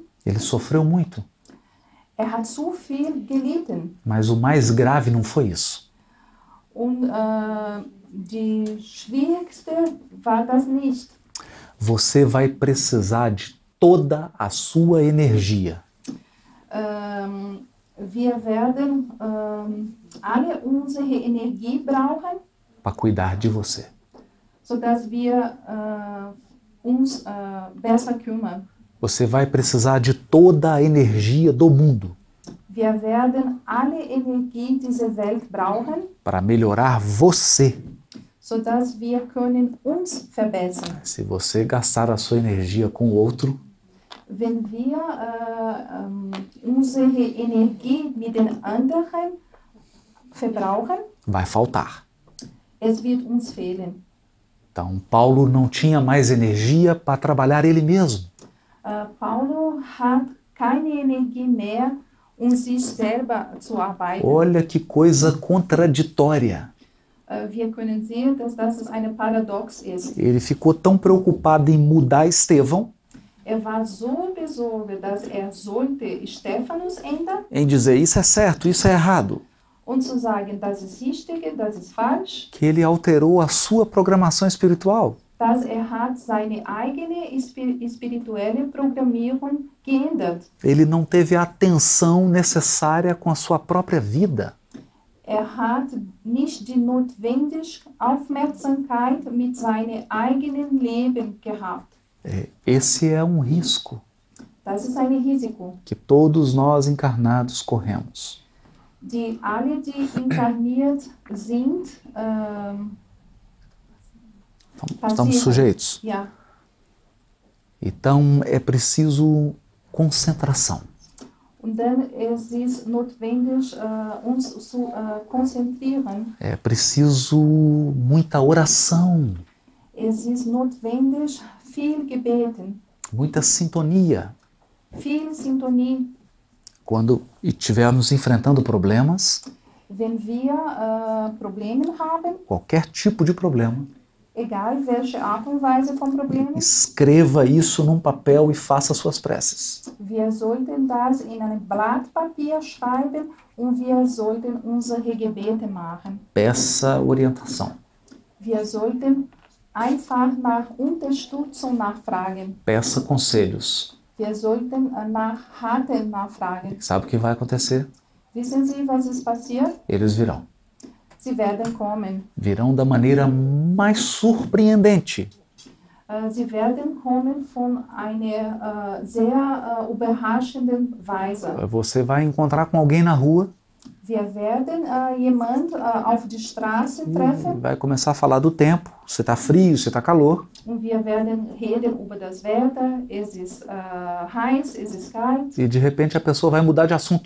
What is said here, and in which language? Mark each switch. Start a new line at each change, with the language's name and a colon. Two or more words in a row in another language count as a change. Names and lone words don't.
Portuguese: ele sofreu muito.
German: Hat so viel gelitten.
Portuguese: Mas o mais grave não foi isso.
German: Und die schwierigste war das nicht.
Portuguese: Você vai precisar de toda a sua energia
German: Wir werden alle unsere Energie brauchen,
Portuguese: para cuidar de você.
German: sodass wir uns besser kümmern.
Portuguese: Você vai precisar de toda a energia do mundo
German: Wir werden alle Energie dieser Welt brauchen,
Portuguese: para melhorar você.
German: sodass wir können uns verbessern.
Portuguese: Se você gastar a sua energia com outro,
German: Wenn wir unsere Energie mit den anderen verbrauchen,
Portuguese: vai faltar.
German: es wird uns fehlen.
Portuguese: Então, Paulo não tinha mais energia para trabalhar ele mesmo.
German: Paulo hat keine Energie mehr, sich selber zu arbeiten.
Portuguese: Olha que coisa contraditória.
German: Wir können sehen, dass das eine Paradox ist.
Portuguese: Ele ficou tão preocupado em mudar Estevão,
German: War so besorgt, dass sollte Stephanus ändern
Portuguese: em dizer isso é certo, isso é errado,
German: und zu sagen, das ist richtig, das ist falsch,
Portuguese: que ele alterou a sua programação espiritual.
German: dass hat seine eigene spirituelle Programmierung geändert.
Portuguese: Ele não teve a atenção necessária com a sua própria vida.
German: Hat nicht die notwendige Aufmerksamkeit mit seinem eigenen Leben gehabt.
Portuguese: Esse é um risco
German: Das ist ein Risiko,
Portuguese: que todos nós encarnados corremos.
German: die alle, die inkarniert sind,
Portuguese: Estamos sujeitos.
German: ja.
Portuguese: Então é preciso concentração.
German: Und dann es ist notwendig, uns zu konzentrieren.
Portuguese: É preciso muita oração,
German: Es ist notwendig, viel Gebeten,
Portuguese: muita sintonia.
German: viel Sintonie.
Portuguese: Quando estivermos enfrentando problemas,
German: Wenn wir Probleme haben,
Portuguese: qualquer tipo de problema,
German: egal welche Art und Weise von Problemen,
Portuguese: escreva isso num papel e faça suas preces.
German: wir sollten das in einem Blatt Papier schreiben und wir sollten unsere Gebete machen.
Portuguese: Peça orientação,
German: Wir sollten einfach nach Unterstützung nachfragen.
Portuguese: peça conselhos.
German: Wir sollten nach Raten nachfragen.
Portuguese: Sabe o que vai acontecer?
German: Wissen Sie, was ist passiert?
Portuguese: Eles virão.
German: Sie werden kommen.
Portuguese: Virão da maneira mais surpreendente.
German: Sie werden kommen von einer sehr überraschenden Weise.
Portuguese: Você vai encontrar com alguém na rua
German: Wir werden jemand auf die Straße treffen
Portuguese: vai começar a falar do tempo, se está frio, se está calor.
German: und wir werden reden über das Wetter. Es ist heiß, es ist kalt.
Portuguese: E de repente a pessoa vai mudar de assunto